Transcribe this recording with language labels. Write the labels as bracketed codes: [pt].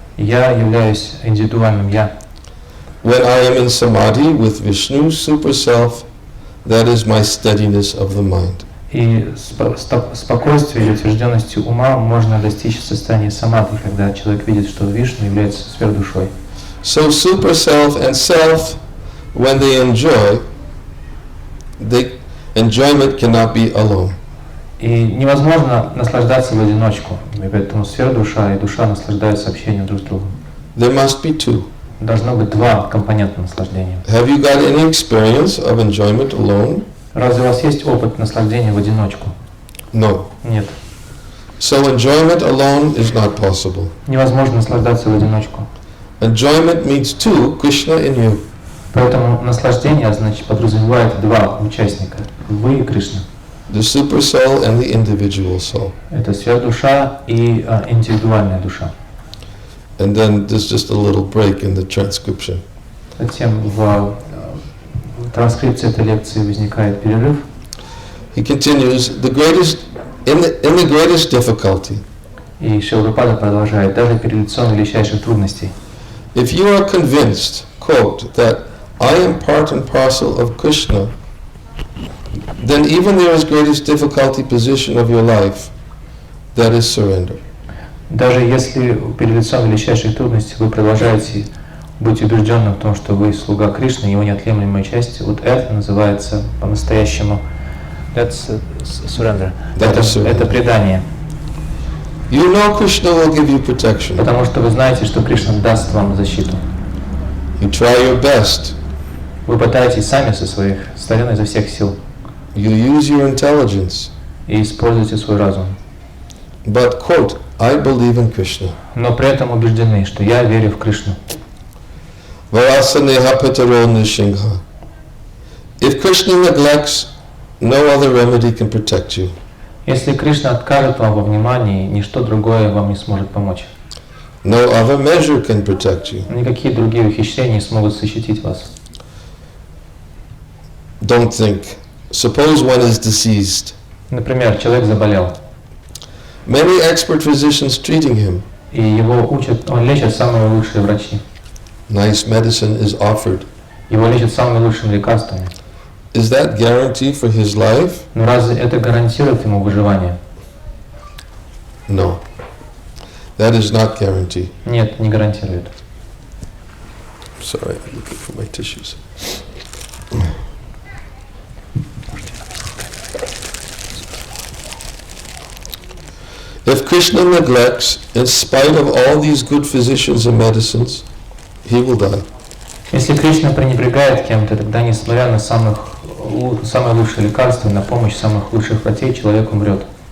[ru] Я являюсь индивидуальным «я». [en] When I am in samadhi with Vishnu, super self, that is my steadiness of the mind. [ru] И спокойствие или утвержденностью ума можно достичь в состоянии самадхи, когда человек видит, что Вишну является сверхдушой. [en] So super self and self, when they enjoyment cannot be alone. [ru] И невозможно наслаждаться в одиночку, и поэтому сверхдуша и душа наслаждаются общением друг с другом. [en] There must be two. [ru] Должно быть два компонента наслаждения. [en] Have you got any experience of enjoyment alone? [ru] Разве у вас есть опыт наслаждения в одиночку? [en] No. [ru] Нет. [en] So enjoyment alone is not possible. [ru] Невозможно наслаждаться в одиночку. [en] Enjoyment means two, Krishna and you. [ru] Поэтому наслаждение, значит, подразумевает два участника. Вы и Кришна. [en] The super soul and the individual soul. [ru] Это сверхдуша и индивидуальная душа. [en] And then there's just a little break in the transcription. [ru] Затем в транскрипции этой лекции возникает перерыв. [en] He continues, in the greatest difficulty, [ru] И Шрила продолжает, даже перед лицом величайших трудностей. [en] if you are convinced, quote, that I am part and parcel of Krishna, then even there is greatest difficulty position of your life, that is surrender. [ru] Даже если перед лицом величайших трудностей вы продолжаете быть убежденным в том, что вы слуга Кришны, его неотъемлемая часть, вот это называется по-настоящему [en] that's surrender. [ru] Это предание. [en] You know Krishna will give you protection. [ru] Потому что вы знаете, что Кришна даст вам защиту. [en] You try your best. [ru] Вы пытаетесь сами со своих сторон изо всех сил. [en] You use your intelligence. [ru] И используйте свой разум. [en] But, quote, I believe in Krishna. [ru] Но при этом убеждены, что я верю в Кришну. [sa] Varasaneha pitaro nishingha. [en] If Krishna neglects, no other remedy can protect you. [ru] Если Кришна откажет вам во внимании, ничто другое вам не сможет помочь. [en] No other measure can protect you. [ru] Никакие другие ухищрения не смогут защитить вас. [en] Don't think. Suppose one is diseased. [ru] Например, человек заболел, [en] Many expert physicians treating him. [ru] и его учат, он лечит самые лучшие врачи. [en] Nice medicine is offered. [ru] Его лечат самыми лучшими лекарствами. [en] Is that guarantee for his life? [ru] Но разве это гарантирует ему выживание? [en] No. That is not guarantee. [ru] Нет, не гарантирует. [en] Sorry, I'm looking for my tissues. If Krishna neglects, in spite of all these good physicians and medicines, he will die. [ru] Если Кришна пренебрегает кем-то, тогда, несмотря на самые лучшие лекарства, на помощь самых лучших врачей, человек умрет.